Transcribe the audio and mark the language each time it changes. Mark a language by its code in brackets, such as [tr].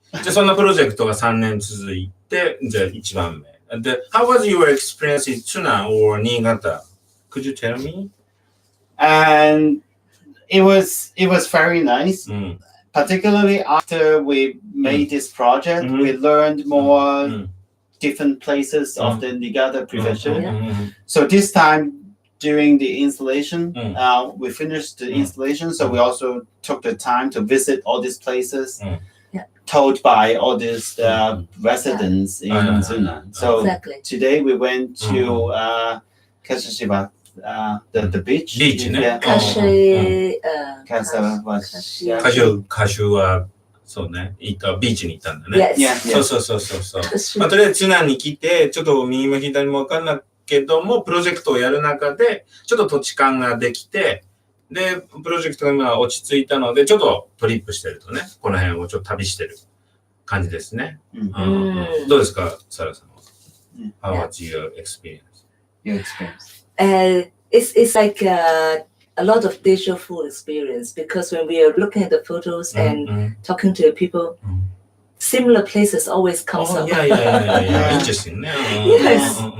[ja] じゃあそんなプロジェクトが3年続いて、じゃあ1番目。 [en] で、how was your experience in Tsunan or Niigata? Could you tell me? And it was very nice. Particularly after we made this project, we learned more different places of the Niigata Prefecture. So this time during the installation, we finished the installation. So we also took the time to visit all these places told by all these residents in Zhunan. So Exactly. today we went to Kashiwa, the beach. Beach, ne? Yeah. Kashi, [ja] カシ歌手は、そうね、ビーチに行ったんだね。 [en] Yes. [ja] そう。まあ、とりあえず津南に来て、ちょっと右も左も分かんないけども、プロジェクトをやる中で、ちょっと土地勘ができて、で、プロジェクトが今落ち着いたので、ちょっとトリップしてるとね、この辺をちょっと旅してる感じですね。どうですか、サラさんは。 [en] How was your experience? Your experience. It's like a lot of deja vu experience because when we are looking at the photos and talking to the people, similar places always comes up. Yeah. Interesting. Yes.